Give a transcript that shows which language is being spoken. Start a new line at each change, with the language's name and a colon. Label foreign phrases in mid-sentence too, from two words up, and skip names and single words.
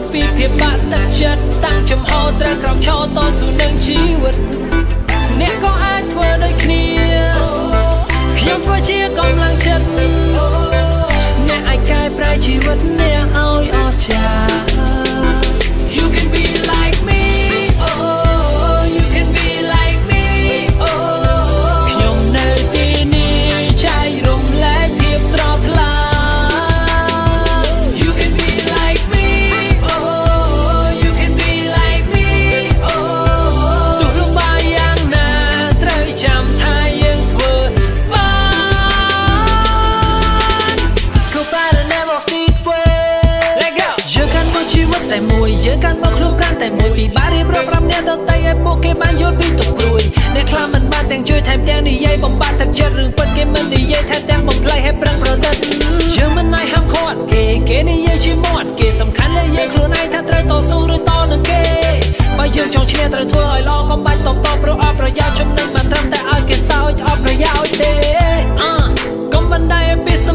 Khmer: ពីភាពបាក់ទឹកចិត្តតាំងចំហត្រូវក្រោកឈរតស៊ូនឹងជីវិតអ្នកក៏អាចធ្វើដូចគ្នាខ្ញុំធ្វើជាកម្លាំងចិត្តអ្នកអាចកែប្រែជីវិតអ្នកឲ្យអស្ចារ្យ
English: You can be like me oh you can be like me oh
Khmer: ខ្ញុំនៅទីនេះចែករំលែកភាពស្រស់ថ្លា
English: You can be like me oh you can be like me oh
Khmer: ទោះលំបាកយ៉ាងណាត្រូវចាំថាយើងធ្វើបាន
English: Go by the name of the way Let go
Khmer: យើងកាន់មកជីវិតតែមួយយើងកាន់មកខ្លួនប្រាណតែមួយពីបារៀបរាប់5នាក់ដទៃឲ្យពួកគេបានយល់ពីទុកព្រួយអ្នកខ្លះមិនបានទាំងជួយថែមទាំងនិយាយបំបត្តិទឹកចិត្តរឿងពិតគេមិននិ យាយថែមទាំងបំផ្លាញឲ្យប្រឹងប្រឌិតយើងមិនអាចហាមឃាត់គេនិយាយជាមាត់គេសំខាន់លើយើងខ្លួនឯងថាត្រូវតស៊ូឬតនឹងគេបើយើងចង់ឈ្នះត្រូវធ្វើឲ្យល្អកុំបាច់តបព្រោះអត់ប្រយោជន៍ចំណេញមិនត្រឹមតែឲ្យគេសើចអត់ប្រយោជន៍ទេកុំបណ្ដៃឲ្យពីសំ